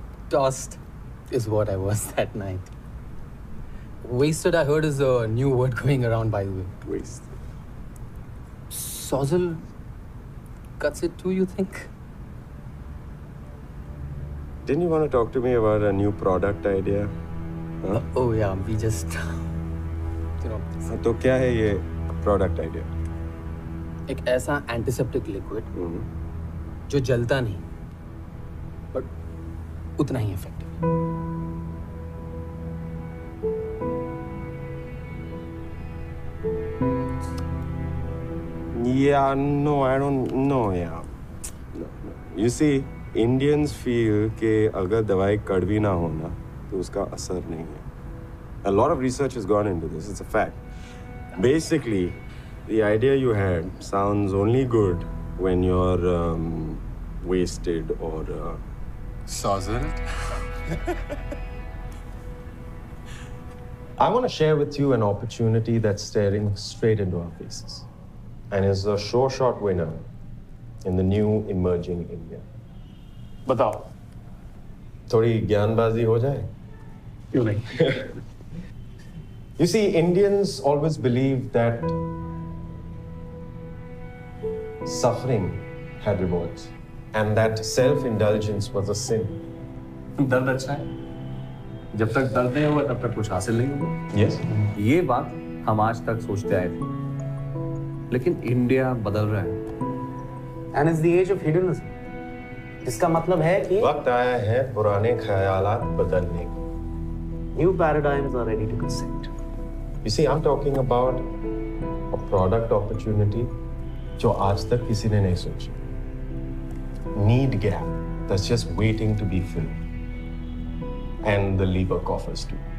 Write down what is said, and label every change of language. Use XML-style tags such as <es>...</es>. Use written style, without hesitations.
<en>Tossed is what I was that night. Wasted, I heard, is a new word going around, by the way. Wasted. Sozzle cuts it too, you think? Didn't you want to talk to me about a new product idea? Huh? Oh yeah, we just,</en> <hi>तो क्या है ये product idea? एक ऐसा antiseptic liquid जो जलता नहीं but उतना ही effective.</hi> <en>Yeah, no, I don't know, yeah. No. You see, Indians feel</en> <hi>कि अगर दवाई कड़वी ना हो ना, तो उसका असर नहीं है.</hi> <en>A lot of research has gone into this, it's a fact. Basically, the idea you had sounds only good when you're wasted or... Sozzled? I want to share with you an opportunity that's staring straight into our faces and is a sure shot winner in the new emerging India.</en> <hi>बताओ. थोड़ी ज्ञानबाजी हो जाए? क्यों नहीं?</hi> <en>You see, Indians always believe that suffering had rewards and that self-indulgence was a sin.</en> <hi>दर्द अच्छा है। जब तक दर्द नहीं होगा तब तक कुछ हासिल नहीं होगा।</hi> <en>Yes.</en> <hi>ये बात हम आज तक सोचते आए थे, लेकिन इंडिया बदल रहा है।</hi> <en>And it's the age of hedonism.</en> <hi>इसका मतलब है कि वक्त आया है पुराने ख्यालात बदलने का।</hi> <en>new paradigms are ready to consent. You see, I'm talking about a product opportunity</en> <hi>जो आज तक किसी ने नहीं सोची.</hi> <en>Need gap that's just waiting to be filled. And the lever coffers too.</en>